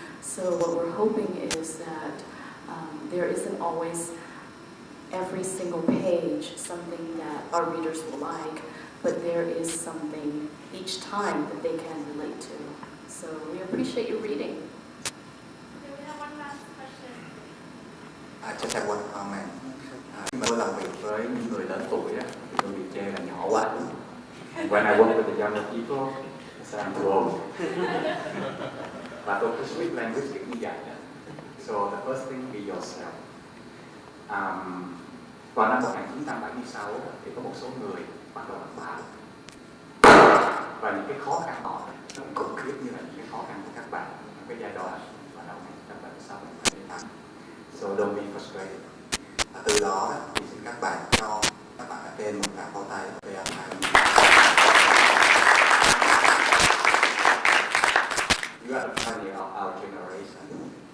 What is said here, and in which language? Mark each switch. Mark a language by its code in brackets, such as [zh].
[en] So what we're hoping is that there isn't always every single page something that our readers will like, but there is something each time that they can relate to. So we appreciate you reading. Okay, we have one last question. I just have one comment. [vi] Khi mà tôi làm việc với những người lớn tuổi á, thì tôi bị chê là nhỏ quá. [en] When I work with the younger people, I say I'm too old. [vi] Và tôi cứ [en] switch language [vi] kiểu như vậy. [en] So the first thing, be yourself. [vi] Vào năm 1976 thì có một số người bắt đầu đọc báo. Và những cái khó khăn họ nó cũng khủng khiếp như là những cái khó khăn của các bạn trong cái giai đoạn vào năm 1976. [en] So don't be frustrated. [vi] Và từ đó thì xin các bạn cho các bạn ở trên một tràng pháo tay để [en] You are the pioneer of our generation.